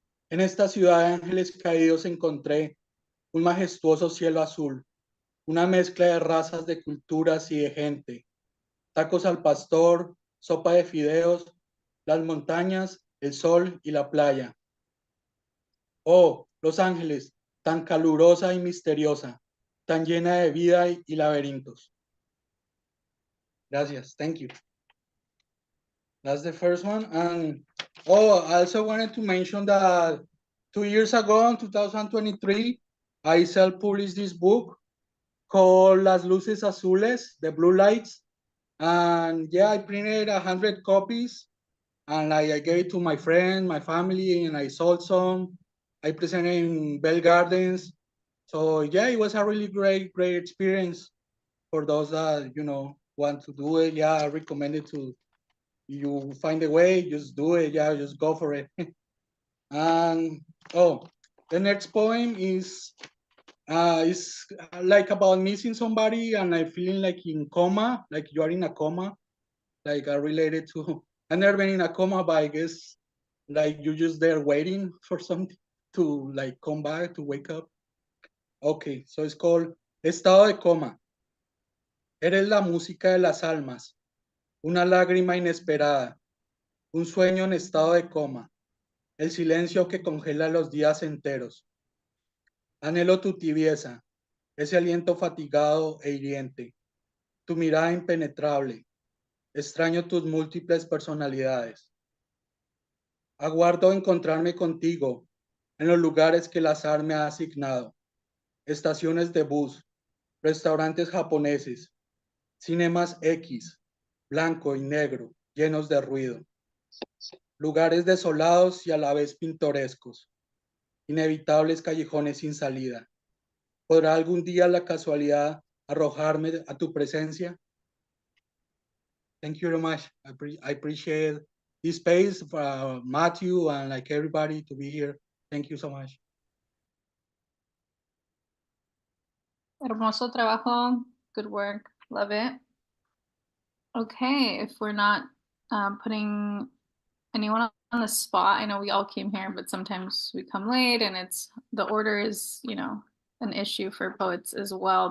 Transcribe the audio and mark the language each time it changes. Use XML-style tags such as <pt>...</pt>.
<es>En esta ciudad de ángeles caídos encontré un majestuoso cielo azul, una mezcla de razas, de culturas y de gente, tacos al pastor, sopa de fideos, las montañas, el sol y la playa. Oh, Los Ángeles, tan calurosa y misteriosa, tan llena de vida y laberintos.</es> <en>Gracias, thank you. That's the first one. And I also wanted to mention that 2 years ago, in 2023, I self-published this book called Las Luces Azules, The Blue Lights. And yeah, I printed 100 copies, and I gave it to my friend, my family, and I sold some. I presented in Bell Gardens. So yeah, it was a really great experience for those that, want to do it. Yeah, I recommend it to you. Find a way, just do it. Yeah, just go for it. And the next poem is like about missing somebody and I feeling like in coma, like you are in a coma, like related to. I've never been in a coma, but I guess like you're just there waiting for something to like come back, to wake up. Okay, so it's called Estado de Coma.</en> <es>Eres la música de las almas, una lágrima inesperada, un sueño en estado de coma, el silencio que congela los días enteros. Anhelo tu tibieza, ese aliento fatigado e hiriente, tu mirada impenetrable. Extraño tus múltiples personalidades. Aguardo encontrarme contigo en los lugares que el azar me ha asignado. Estaciones de bus, restaurantes japoneses, cinemas X, blanco y negro, llenos de ruido. Lugares desolados y a la vez pintorescos. Inevitables callejones sin salida. ¿Podrá algún día la casualidad arrojarme a tu presencia?</es> <en>Thank you very much. I appreciate this space for Matthew and like everybody to be here. Thank you so much.</en> <es>Hermoso trabajo.</es> <en>Good work. Love it. Okay, if we're not putting anyone on the spot, I know we all came here, but sometimes we come late and the order is, an issue for poets as well.</en>